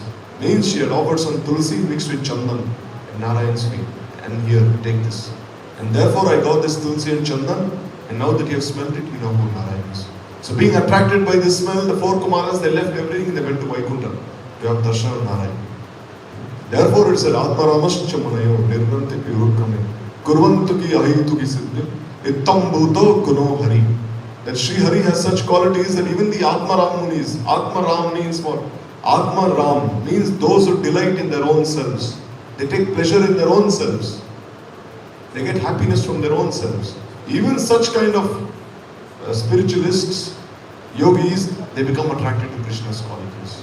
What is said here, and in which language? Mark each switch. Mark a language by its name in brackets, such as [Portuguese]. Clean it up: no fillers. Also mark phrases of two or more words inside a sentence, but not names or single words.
[English] Means she had offered some tulsi mixed with chandan at Narayan's feet. And here, take this. And therefore I got this tulsi and chandan, and now that you have smelled it, you know who Narayan is. So being attracted by this smell, the 4 Kumaras, they left everything and they went to Vaikuntha to have darshan of Narayan. Therefore it said, [Sanskrit] Atmaramascha Manayo, Nirvanti Purukame, Kurvantu ki ahitu ki siddhi, Ittam Bhuto Guno Hari. [English] That Sri Hari has such qualities that even the Atmaram Munis, Atmaram means what? Atmaram means those who delight in their own selves. They take pleasure in their own selves. They get happiness from their own selves. Even such kind of spiritualists, yogis, they become attracted to Krishna's qualities.